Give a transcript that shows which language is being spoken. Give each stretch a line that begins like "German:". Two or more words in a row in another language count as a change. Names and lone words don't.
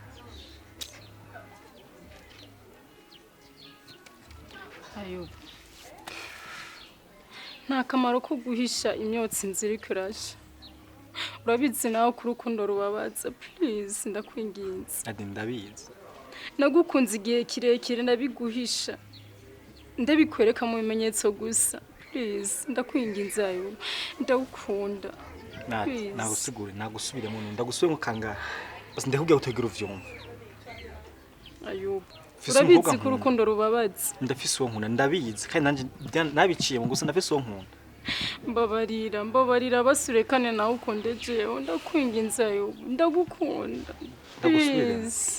Rundi: Ayubu nta kamaro ko guhisha imyotsi nziri kurasha urabizi nawe ku rukundo rubabaza please ndakwinginze Nadi ndabizi nagukunze igihe kirekire ndabiguhisha ndabikwereka mu bimenyetso gusa please ndakwinginze Ayubu ndagukunda Nadi nagusigure nagusubiremo ndagusubiremo kangahe basi ndakubwiye utegera uvyumva Ayubu urabizi ku rukundo rubabaza ndafise uwo nkunda ndabizi kandi nanje nabiciye mu gusa ndafise uwo nkunda mbabarira basurekane nawe ukondeje ndakwinginze Ayubu ndagukunda please